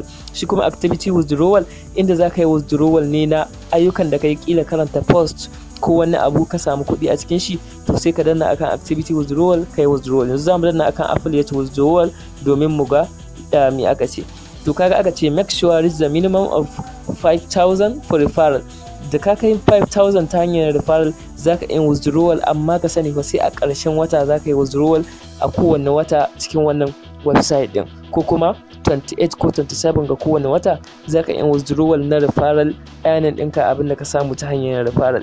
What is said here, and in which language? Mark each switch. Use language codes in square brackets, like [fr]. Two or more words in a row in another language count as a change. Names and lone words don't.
[ha] Shi kuma [en] activity withdrawal [ha] inda za ka yi withdrawal ne na ayyukan da ka yi, kila karanta post ko wani abu ka samu kuɗi a cikin shi, to sai ka danna akan [en] activity withdrawal [ha] ka yi withdrawal. Yanzu za mu danna akan [en] affiliate withdrawal [ha] domin mu ga me aka ce. To kaga aka ce [en] make sure reach the minimum of 5,000 for referral. [ha] Da ka kai 5,000 ta hanyar referral za ka yi withdrawal, amma ka sani fa sai a ƙarshen wata za ka yi withdrawal a kowane wata cikin wannan website din, ko kuma 28 ko 27 ga kowane wata za ka yi withdrawal na [en] referral earning [ha] ɗinka, abin da ka samu ta hanyar referral.